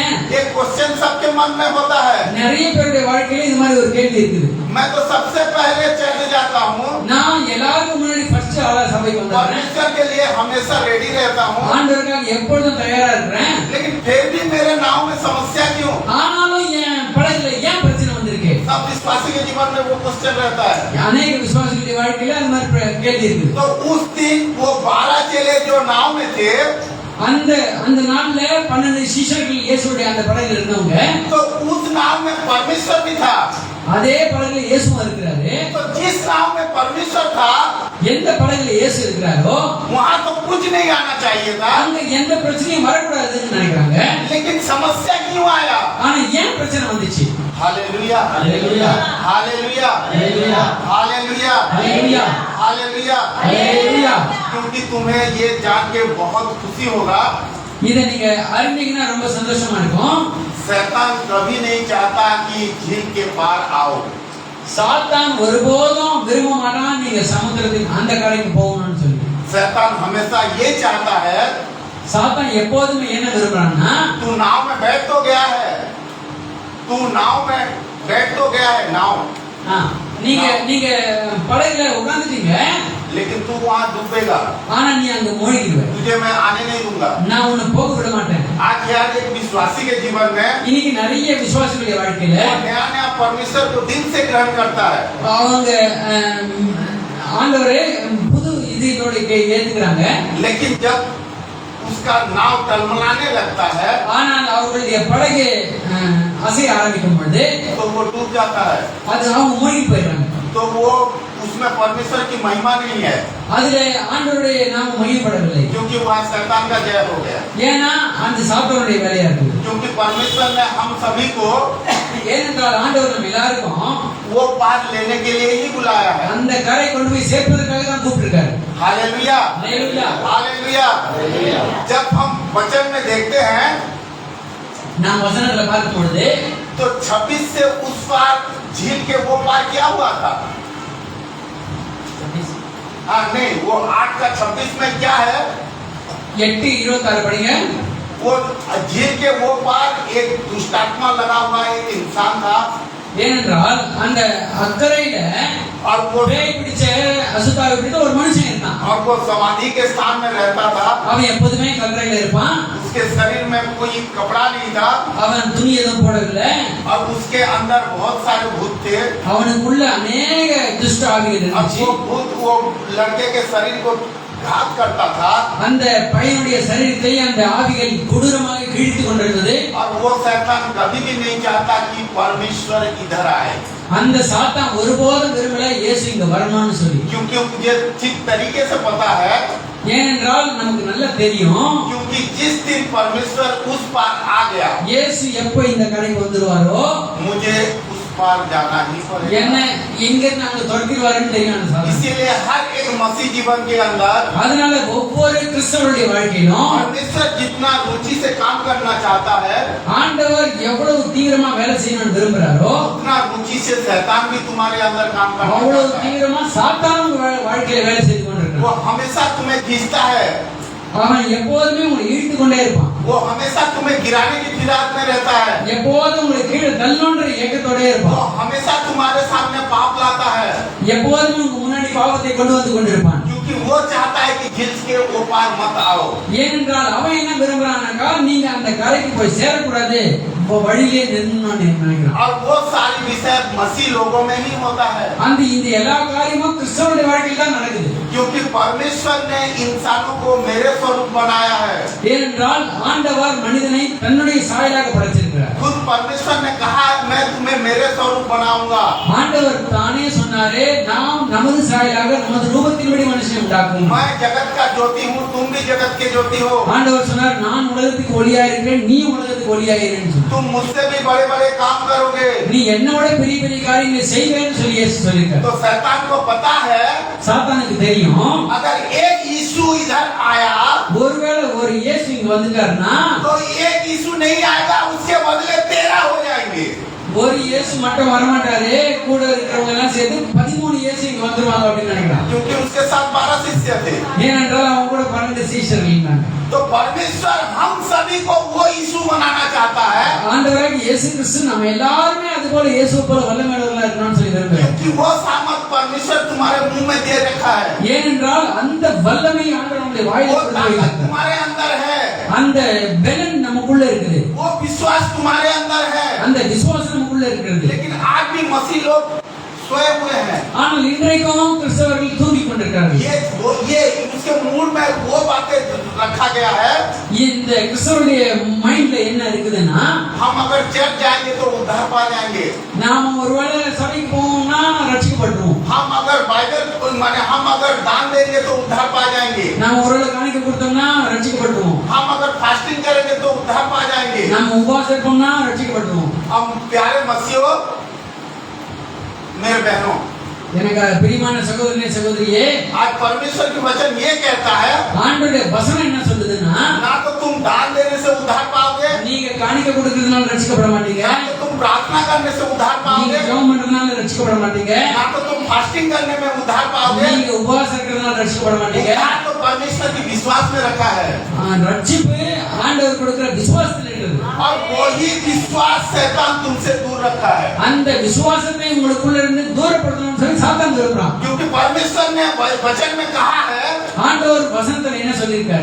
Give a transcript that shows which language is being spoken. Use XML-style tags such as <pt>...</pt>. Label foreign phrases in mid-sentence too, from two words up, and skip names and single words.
<hi>ये क्वेश्चन सबके मन में होता है।</hi> <ta>நிறைய பேருடைய வாழ்க்கையில இது மாதிரி ஒரு கேள்வி இருக்குது.</ta> <hi>मैं तो सबसे पहले चले जाता हूँ,</hi> <ta>நான் எல்லாருக்கும் முன்னாடி ஃபர்ஸ்ட் ஆளா சபைக்கு வந்துடுறேன்,</ta> <hi>परमेश्वर के लिए हमेशा रेडी रहता हूँ,</hi> <ta>ஆண்டவருக்காக எப்பொழுதும் தயாரா இருக்கிறேன்.</ta> <hi>लेकिन फिर भी मेरे नाव में समस्या क्यों?</hi> <ta>ஆனாலும் என் படகுல ஏன் பிரச்சனை வந்திருக்கு?</ta> <hi>सब विश्वासी के जीवन में वो क्वेश्चन रहता है.</hi> <ta>அநேக விசுவாசிகளுடைய வாழ்க்கையில அந்த மாதிரி கேள்வி இருக்கு.</ta> <hi>तो उस दिन वो 12 चेले जो नाव में थे,</hi> <ta>அந்த அந்த நாள்ல 12 சீஷர்கள் இயேசுடைய அந்த படகுல இருந்தவங்க,</ta> <hi>तो उस नाव में परमेश्वर भी था.</hi> <ta>அதே படகுல இயேசுவும் இருக்கிறாரு.</ta> <hi>तो जिस नाव में परमेश्वर था,</hi> <ta>எந்த படகுல இயேசு இருக்கிறாரோ</ta> <hi>वहाँ तो कुछ नहीं आना चाहिए था,</hi> <ta>அங்க எந்த பிரச்சனையும் வரக்கூடாதுன்னு நினைக்கிறாங்க.</ta> <hi>लेकिन समस्या क्यों आया?</hi> <ta>ஆனா ஏன் பிரச்சனை வந்துச்சு?</ta> <hi>हालेलुया, हालेलुया, हालेलुया, हालेलुया, हालेलुया, हालेलुया, हालेलुया. हालेलुया. क्योंकि तुम्हें ये जान के बहुत खुशी होगा,</hi> <ta>இத நீங்க அறிந்தீங்கன்னா ரொம்ப சந்தோஷமா இருக்கும்.</ta> <hi>शैतान कभी नहीं चाहता कि झील के पार आओ.</hi> <ta>சாத்தான் ஒருபோதும் விரும்ப மாட்டான் நீங்க சமுத்திரத்துக்கு அந்த கரைக்கு போகணும்னு சொல்லி.</ta> <hi>शैतान हमेशा ये चाहता है,</hi> <ta>சாத்தான் எப்போதுமே என்ன விரும்புறான்னா,</ta> <hi>तू नाव में बैठ तो गया है, तू नाव में बैठ तो गया है, नाव,</hi> <ta>நீங்க நீங்க படகுல உட்கார்ந்துட்டீங்க,</ta> <hi>लेकिन तू वहाँ डूबेगा,</hi> <ta>ஆனா நீ அங்க மூழ்கிடுவ.</ta> <hi>तुझे मैं आने नहीं दूंगा.</hi> <ta>நான் உன்னை போக விட மாட்டேன்.</ta> <hi>आज यार एक विश्वासी के जीवन में</hi> <ta>இன்னைக்கு நிறைய விசுவாசிகளுடைய வாழ்க்கையில</ta> <hi>नया नया परमेश्वर को दिल से ग्रहण करता है,</hi> <ta>அவங்க ஆண்டவரே புது இதோட ஏத்துக்கிறாங்க.</ta> <hi>लेकिन जब उसका नाव टलमलाने लगता है,</hi> <ta>ஆனால் அவர்களுடைய படகு அசைய ஆரம்பிக்கும் பொழுது</ta> <hi>तो वो डूब जाता है.</hi> <ta>அது அவங்க மூழ்கி போயிடுறாங்க.</ta> <hi>तो वो उसमें परमेश्वर की महिमा नहीं है,</hi> <ta>அதுல ஆண்டவருடைய நாம மகிமைப்படவில்லை.</ta> <hi>क्योंकि वहाँ शैतान का जय हो गया.</hi> <ta>ஏன்னா அந்த சாத்தானுடைய வேலையா இருக்குது.</ta> <hi>क्योंकि परमेश्वर ने हम सभी को</hi> <ta>ஏனென்றால் ஆண்டவர் நம்ம எல்லாருக்கும்</ta> <hi>वो पार लेने के लिए ही बुलाया है.</hi> <ta>அந்த கரை கொண்டு போய் சேர்ப்பதற்காக தான் கூப்பிட்டிருக்காரு.</ta> <hi>हालेलुया, हालेलुया, हालेलुया. जब हम वचन में देखते हैं, நாம் வசனத்துல பார்க்கும் பொழுது तो 26 से उस पार झील के वो पार क्या हुआ था? हाँ नहीं, वो 8 का 26 में क्या है?</hi> <ta>8:26 படிங்க.</ta> <hi>वो झील के वो पार एक दुष्टात्मा लगा हुआ एक इंसान था,</hi> <ta>ஏனென்றால் அந்த அக்கறையில</ta> <hi>और वो</hi> <ta>பேய் பிடிச்ச அசுத்தாவை பிடித்த ஒரு மனுஷன் இருந்தான்.</ta> <hi>और वो समाधि के स्थान में रहता था.</hi> <ta>அவன் எப்போதுமே கல்லறையில இருப்பான்.</ta> <hi>उसके शरीर में कोई कपड़ा नहीं था,</hi> <ta>அவன் துணி எதுவும் போடவில்லை.</ta> <hi>और उसके अंदर बहुत सारे भूत थे.</hi> <ta>அவனுக்குள்ள அநேக துஷ்ட ஆவிகள்</ta> <hi>अब</hi> <ta>இருந்துச்சு.</ta> <hi>वो भूत वो लड़के के शरीर को घात करता था,</hi> <ta>அந்த பையனுடைய சரீரத்தை அந்த ஆவிகள் கொடூரமாக கிழித்து கொண்டிருந்தது.</ta> <hi>और वो शैतान कभी भी नहीं चाहता कि परमेश्वर इधर आए,</hi> <ta>அந்த சாத்தான் ஒருபோதும் விரும்பல இயேசு இங்க வரணும்னு சொல்லி.</ta> <hi>क्योंकि मुझे ठीक तरीके से पता है,</hi> <ta>ஏனென்றால் நமக்கு நல்லா தெரியும்,</ta> <hi>क्योंकि जिस दिन परमेश्वर उस पार आ गया,</hi> <ta>இயேசு எப்போ இந்த கரைக்கு வந்துருவாரோ</ta> <hi>मुझे उस पार जाना ही</hi> <ta>என்ன</ta> <hi>पड़ेगा.</hi> <ta>எங்க நாங்க துரத்திடுவாருன்னு தெரியும் அந்த சாத்தான்.</ta> <hi>इसीलिए हर एक मसीह जीवन के अंदर</hi> <ta>அதனால ஒவ்வொரு கிறிஸ்தவருடைய வாழ்க்கையிலும்</ta> <hi>परमेश्वर जितना रुचि से काम करना चाहता है,</hi> <ta>ஆண்டவர் எவ்வளவு தீவிரமா வேலை செய்யணும்னு விரும்புறாரோ</ta> <hi>उतना रुचि से शैतान भी तुम्हारे अंदर काम करना</hi> <ta>அவ்வளவு</ta> <hi>चाहता है.</hi> <ta>தீவிரமா சாத்தானும் வாழ்க்கையில வேலை செய்து</ta> <hi>वो</hi> <ta>கொண்டிருக்கிறான்.</ta> <hi>हमेशा तुम्हें खींचता है,</hi> <ta>அவன் எப்போதுமே உங்களை இழுத்து கொண்டே இருப்பான்.</ta> <hi>वो हमेशा तुम्हें गिराने की फिराक में रहता है,</hi> <ta>எப்போதும் உங்களை கீழே தள்ளணுன்ற இயக்கத்தோட</ta> <hi>वो</hi> <ta>இருப்பான்.</ta> <hi>हमेशा तुम्हारे सामने पाप लाता है,</hi> <ta>எப்போதும் உங்க முன்னாடி பாவத்தை கொண்டு வந்து கொண்டிருப்பான்.</ta> <hi>क्योंकि वो चाहता है कि झील के ऊपर मत आओ.</hi> <ta>ஏனென்றால் அவன் என்ன விரும்புறானாக்கா நீங்க அந்த கரைக்கு போய் சேரக்கூடாது, வழியிலே நிறுத்தணும்னு நினைக்கிறான்.</ta> <hi>और वो सारी विषय मसीह लोगों में ही होता है,</hi> <ta>அந்த இந்த எல்லா காரியமும் கிறிஸ்தவனுடைய வாழ்க்கையில் தான் நடக்குது.</ta> <hi>क्योंकि परमेश्वर ने इंसानों को मेरे स्वरूप बनाया है.</hi> <ta>ஏனென்றால் ஆண்டவர் மனிதனை தன்னுடைய சாயலாக படைச்சிருக்கிறார்.</ta> <hi>खुद परमेश्वर ने कहा मैं तुम्हें मेरे स्वरूप बनाऊंगा.</hi> <ta>ஆண்டவர் தானே சொன்னாரே நாம் நமது சாயலாக நமது ரூபத்தின்படி மனுஷனை உண்டாக்குவோம்.</ta> <hi>मैं जगत का ज्योति हूँ, तुम भी जगत के ज्योति हो.</hi> <ta>ஆண்டவர் சொன்னார் நான் உலகத்துக்கு ஒளியா இருக்கிறேன், நீ உலகத்துக்கு ஒளியா இருக்கிறேன்னு சொன்னார்.</ta> <hi>तुम मुझसे भी बड़े बड़े काम करोगे.</hi> <ta>நீ என்னோட பெரிய பெரிய காரியங்களை செய்வேன்னு சொல்லி இயேசு சொல்லியிருக்கார்.</ta> <hi>तो शैतान को पता है</hi> <ta>சாத்தானுக்கு தெரியும்</ta> <hi>अगर एक यीशु इधर आया</hi> <ta>ஒருவேளை ஒரு இயேசு இங்க வந்துட்டாருன்னா</ta> <hi>तो एक यीशु नहीं आएगा, उसके बदले 13 हो जाएंगे.</hi> <ta>ஒரு இயேசு மட்டும் வரமாட்டாரு, கூட இருக்கிறவங்க எல்லாம் சேர்த்து 13 இயேசு இங்க வந்துருவாங்க அப்படின்னு நினைக்கிறான்.</ta> <hi>क्योंकि उसके साथ 12 शिष्य थे.</hi> <ta>ஏனென்றால் அவங்க கூட 12 சீஷர்கள் இருந்தாங்க.</ta> <hi>तो परमेश्वर हम सभी को वो यीशु बनाना चाहता है,</hi> <ta>ஆண்டவராகிய இயேசு கிறிஸ்து நம்ம எல்லாருமே அது போல இயேசு போல வல்லமையுள்ளவர்களா இருக்கணும்னு சொல்லி விரும்புகிறார்.</ta> <hi>क्योंकि वो सामर्थ परमेश्वर तुम्हारे मुंह में दे रखा है,</hi> <ta>ஏனென்றால் அந்த வல்லமை ஆண்டவர் நம்முடைய வாயில</ta> <hi>वो</hi> <ta>கொடுத்து</ta> <hi>ताकत</hi> <ta>வைத்திருக்கிறார்.</ta> <hi>तुम्हारे अंदर है,</hi> <ta>அந்த பெலன் நமக்குள்ள இருக்குது,</ta> <hi>वो विश्वास तुम्हारे अंदर है।</hi> <ta>அந்த விசுவாசம் நமக்குள்ள இருக்கிறது.</ta> <hi>लेकिन आज भी मसीह लोग सोए हुए हैं।</hi> <ta>ஆனால் இன்றைக்கும் கிறிஸ்தவர்கள் தூங்கிக் கொண்டிருக்கிறார்கள்.</ta> <hi>ये उसके मूड में वो बातें रखा गया है।</hi> <ta>இந்த கிறிஸ்தவருடைய மைண்ட்ல என்ன இருக்குதுன்னா,</ta> <hi>हम अगर चर्च जाएंगे तो उद्धार पा जाएंगे,</hi> <ta>நாம ஒருவேளை சபைக்கு போவோம்னா ரட்சிக்கப்படுவோம்,</ta> <hi>हम अगर बाइबल माने हम अगर दान देंगे तो उद्धार पा जाएंगे,</hi> <ta>நாம ஒருவேளை காணிக்கை கொடுத்தோம்னா ரட்சிக்கப்படுவோம்,</ta> <hi>हम अगर फास्टिंग करेंगे तो उद्धार पा जाएंगे।</hi> <ta>நாம உபவாசம் இருப்போம்னா ரட்சிக்கப்படுவோம்.</ta> <hi>हम प्यारे मसीहो मेरे बहनों,</hi> <ta>எனக்கு பிரியமான சகோதரனே சகோதரியே,</ta> <hi>आज परमेश्वर की वचन ये कहता है,</hi> <ta>ஆண்டவருடைய வசனம் என்ன சொல்லுதுன்னா,</ta> <hi>ना तो तुम दान देने से उद्धार पाओगे,</hi> <ta>நீங்க காணிக்கை கொடுக்கிறதுனால ரட்சிக்கப்பட மாட்டீங்க,</ta> <hi>ना तो तुम प्रार्थना करने से उद्धार</hi> <ta>நீங்க</ta> <hi>पाओगे,</hi> <ta>ஜெபம் பண்றதுனால ரட்சிக்கப்பட மாட்டீங்க,</ta> <hi>ना तो तुम फास्टिंग करने में उद्धार पाओगे,</hi> <ta>நீங்க உபவாசம் இருக்கிறதுனால ரட்சிக்கப்பட மாட்டீங்க.</ta> <hi>उद्धार तो परमेश्वर की विश्वास में रखा है।</hi> <ta>ரட்சிப்பு ஆண்டவர் கொடுக்கிற விசுவாசத்தில் இருக்குது.</ta> <hi>और वही विश्वास शैतान तुमसे दूर रखा है,</hi> <ta>அந்த விசுவாசத்தை உங்களுக்குள்ள இருந்து தூரப்படுத்தணும்னு சொல்லி சாத்தான் சொல்றான்.</ta> <hi>क्योंकि परमेश्वर ने वचन में कहा है,</hi> <ta>ஆண்டவர் வசனத்துல என்ன சொல்லியிருக்காரு,</ta>